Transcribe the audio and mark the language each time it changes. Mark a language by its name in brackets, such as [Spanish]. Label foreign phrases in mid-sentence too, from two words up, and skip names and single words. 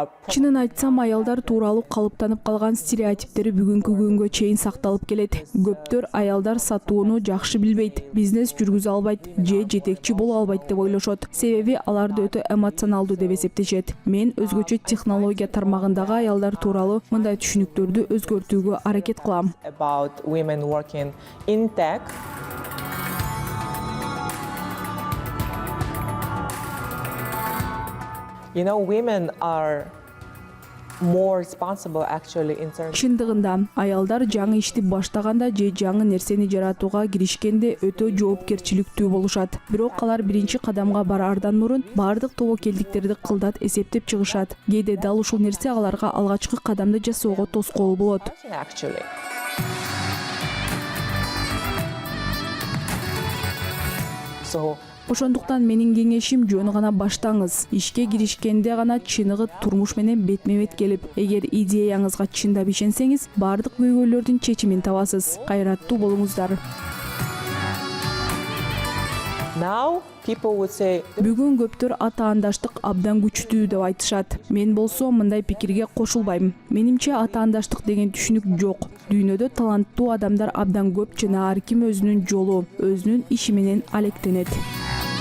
[Kyrgyz] Чынын айтсам, аялдар тууралуу калыптанып калган стереотиптери бүгүнкү күнгө чейин сакталып келет. Көптөр аялдар сатууну жакшы билбейт, бизнес жүргүзө албайт, же жетекчи боло албайт деп ойлошот. Себеби аларды өтө эмоционалдуу деп эсептешет. Мен өзгөчө технология тармагындагы аялдар тууралуу мындай түшүнүктөрдү өзгөртүүгө аракет кылам. [English] About women working in tech. You know, women are more responsible actually in terms. [Kyrgyz] Чындыгында, аялдар жаңы ишти баштаганда же жаңы нерсени жаратууга киришкенде өтө жоопкерчиликтүү болушат. Бирок алар биринчи кадамга бараардан мурун баардык тобокелдиктерди кылдат эсептеп чыгышат. Кээде дал ушул нерсе аларга алгачкы кадамды жасоого тоскоол болот. [English] Actually. So [Kyrgyz] Ошондуктан менин кеңешим жөн гана баштаңыз. Ишке киришкенде гана чыныгы турмуш менен бетме-бет келип, эгер идеяңызга чындап ишенсеңиз, бардык көйгөйлөрдүн чечимин табасыз. Кайраттуу болуңуздар. [English] Now people would say, [Kyrgyz] Бүгүн көптөр ата-андаштык абдан күчтүү деп айтышат. Мен болсо мындай пикирге кошулбайм. Менимче ата-андаштык деген түшүнүк жок. Дүйнөдө таланттуу адамдар абдан көп жана ар ким өзүнүн жолу, өзүнүн иши менен алектенет.